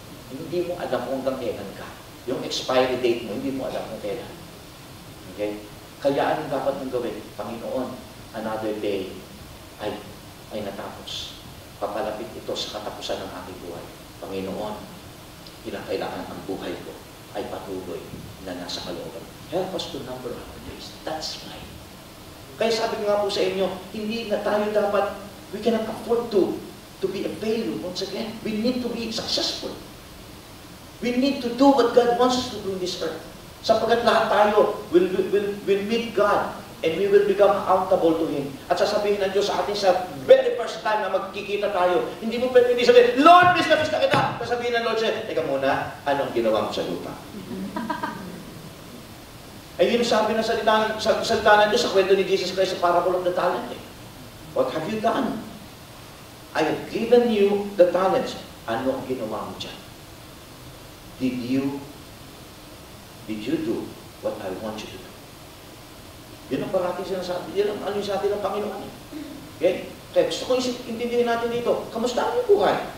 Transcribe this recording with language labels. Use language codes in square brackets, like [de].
[tl] Hindi mo alam kung hanggang kailan ka. Yung expiry date mo, hindi mo alam kung kailan. Okay? Kaya anong dapat mong gawin? Panginoon, [en] another day [tl] ay natapos. Papalapit ito sa katapusan ng aking buhay. Panginoon, kailangan ang buhay ko ay patuloy na nasa kalooban. [en] Help us to number our days. That's right. [tl] Kaya sabi ko nga po sa inyo, hindi na tayo dapat, [en] we cannot afford to be a failure once again. We need to be successful. We need to do what God wants us to do in this earth. [tl] Sapagat lahat tayo [en] will meet God and we will become accountable to Him. [tl] At sasabihin ng Diyos sa atin sa [en] very first time [tl] na magkikita tayo, hindi mo pwede hindi sabihin, Lord, miss na kita. Sasabihin ng Lord siya, teka muna, anong ginawa mo sa lupa? Ay yun sabi ng salita ng Diyos sa kwento ni Jesus Christ sa [en] parable of the talent. What have you done? I have given you the talents. [tl] Ano ang ginawa mo dyan? [en] Did you do what I want you to do? [tl] Yun ang parating sinasabi. Yun ang ano yung sabi ng Panginoon. Okay? Kaya gusto ko intindihin natin dito. Kamusta ang iyong buhay?